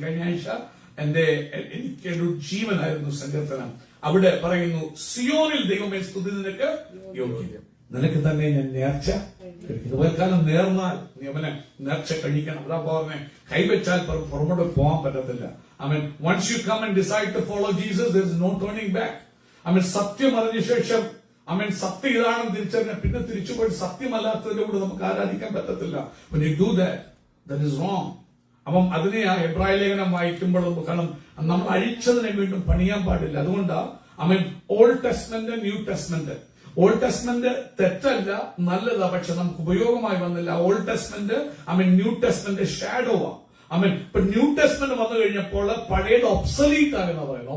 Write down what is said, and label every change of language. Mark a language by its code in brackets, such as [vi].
[ml] കഴിഞ്ഞ ആഴ്ച എനിക്കൊരു ജീവനായിരുന്നു സങ്കീർത്തനം. അവിടെ പറയുന്നു, സിയോനിൽ ദൈവമേ സ്തുതി നിനക്ക് യോഗ്യം, നിനക്ക് തന്നെ ഞാൻ നേർച്ച കഴിക്കും. നേർന്നാൽ നീ അവനെ നേർച്ച കഴിക്കണം. അതാ പറഞ്ഞേ, കൈവച്ചാൽ പുറമോട്ട് പോകാൻ പറ്റത്തില്ല. [en] once you come and decide to follow Jesus, there is no turning back. [ml] സത്യം അറിഞ്ഞ ശേഷം സത്യം ഇതാണെന്ന് തിരിച്ചറിഞ്ഞ പിന്നെ തിരിച്ചുപോയി സത്യമല്ലാത്തതിന്റെ കൂടെ നമുക്ക് ആരാധിക്കാൻ പറ്റത്തില്ല. [en] when you do that, that is wrong. [ml] അതിനെ ആ എബ്രായ ലേഖനം വായിക്കുമ്പോൾ കാരണം നമ്മൾ അഴിച്ചതിനെ വീണ്ടും പണിയാൻ പാടില്ല. അതുകൊണ്ടാണ് old testament, new testament. Old testament തെറ്റല്ല, നല്ലതാ, പക്ഷെ നമുക്ക് ഉപയോഗമായി വന്നില്ല. Old testament new testament ഷാഡോവാ. ഇപ്പൊ ന്യൂ ടെസ്റ്റ്മെന്റ് വന്നു കഴിഞ്ഞപ്പോൾ പഴയത് ഒബ്സലീറ്റ് ആകുന്ന പറയുന്നത്.